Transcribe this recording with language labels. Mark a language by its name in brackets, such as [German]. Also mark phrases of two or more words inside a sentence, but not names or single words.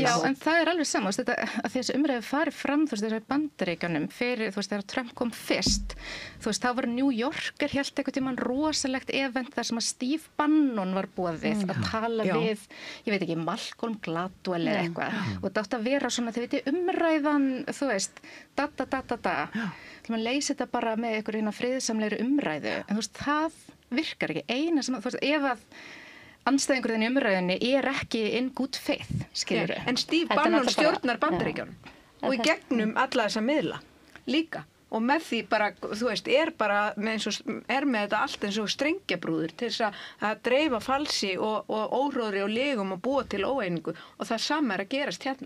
[Icelandic] Já, en það er alveg sama, að þessi umræði farið fram, þú veist, þessi Bandaríkjunum fyrir, þú veist, þegar Trump kom fyrst, þú veist, þá var New Yorker hélt einhvern tímann rosalegt event þar sem að Steve Bannon var boðið að tala við, ég veit ekki, Malcolm Gladwell eða eitthvað og þetta átti að vera svona, þið veitir, umræðan, þú veist, þannig að leysi þetta bara með einhverjum friðsamlegri umræðu, en þú veist, það virkar ekki, eina sem, þú veist, ef að andstæðingur þinn í umræðinni er ekki [English] in good faith, [Icelandic] skilur við. En Steve Bannon stjórnar Bandaríkjunum og í gegnum alla þessa miðla líka og með því bara, þú veist, er með þetta allt eins og strengjabrúður til þess að dreifa falsi og óhróðri og legum og búa til óeiningu og það sama að gerast hérna.